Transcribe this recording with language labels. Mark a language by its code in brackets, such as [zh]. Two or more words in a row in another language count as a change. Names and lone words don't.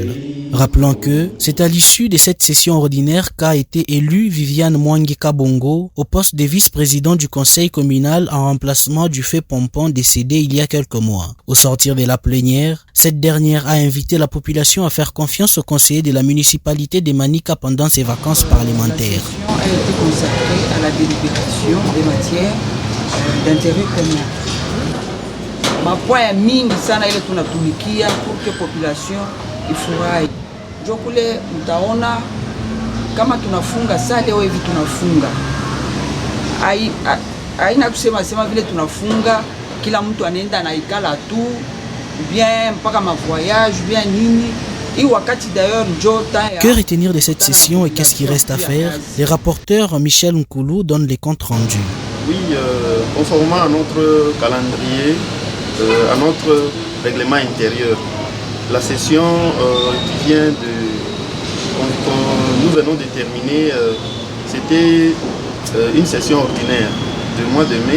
[fr] Rappelons que c'est à l'issue de cette session ordinaire qu'a été élu Viviane Mwangi Kabongo au poste de vice-président du conseil communal en remplacement du fait Pompon décédé il y a quelques mois. Au sortir de la plénière, cette dernière a invité la population à faire confiance au conseiller de la municipalité de Manika pendant ses vacances parlementaires. La session a été consacrée à la délibération des matières d'intérêt commun. [sw] Mapoint mingi sana ile tunatumikia [fr] pour que [sw] population ifurahi. Ndio kule mtaona kama tunafunga saa leo hivi tunafunga. Haina kusema vile tunafunga kila mtu anaenda na ikala tu bien mpaka ma voyage bien nini. [fr] Que retenir de cette session et qu'est-ce qui reste à faire? Les rapporteurs Michel Nkoulou donnent les comptes rendus. Oui, conformément à notre calendrier, à notre règlement intérieur, la session qui vient nous venons de terminer, c'était une session ordinaire du mois de mai.